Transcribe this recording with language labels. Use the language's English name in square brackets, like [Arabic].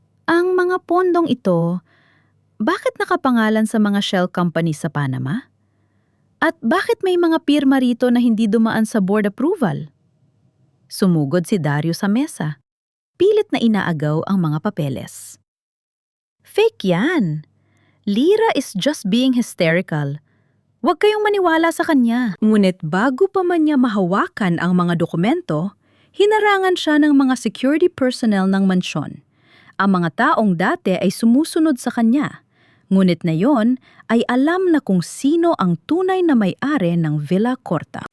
[Filipino] "Ang mga pondong ito, bakit nakapangalan sa mga shell company sa Panama? At bakit may mga pirma rito na hindi dumaan sa board approval?" Sumugod si Dario sa mesa. Pilit na inaagaw ang mga papeles. "Fake yan! [English] Lira is just being hysterical. [Filipino] Huwag kayong maniwala sa kanya." Ngunit bago pa man niya mahawakan ang mga dokumento, hinarangan siya ng mga security personnel ng mansyon. Ang mga taong dati ay sumusunod sa kanya. Ngunit na yon ay alam na kung sino ang tunay na may-ari ng Villa Corta.